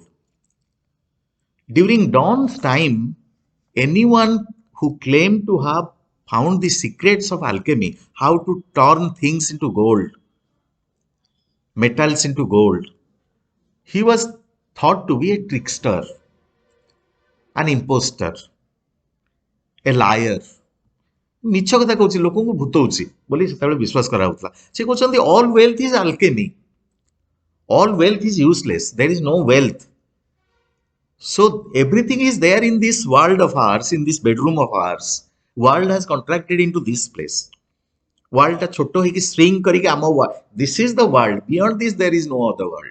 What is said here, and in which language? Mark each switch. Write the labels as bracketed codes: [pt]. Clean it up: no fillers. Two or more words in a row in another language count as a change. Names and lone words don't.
[en] During Donne's time, anyone who claimed to have found the secrets of alchemy, how to turn things into gold, metals into gold, he was thought to be a trickster, an imposter, a liar. [or] ମିଛ କଥା କହୁଛି, ଲୋକଙ୍କୁ ଭୂତଉଛି ବୋଲି ସେତେବେଳେ ବିଶ୍ୱାସ କରାଯାଉଥିଲା. ସେ କହୁଛନ୍ତି [en] all wealth is alchemy. All wealth is useless. There is no wealth. So everything is there in this world of ours, in this bedroom of ours. World has contracted into this place. [or] World টা ছোট হইকি shrink করিকি [en] am this is the world, beyond this there is no other world.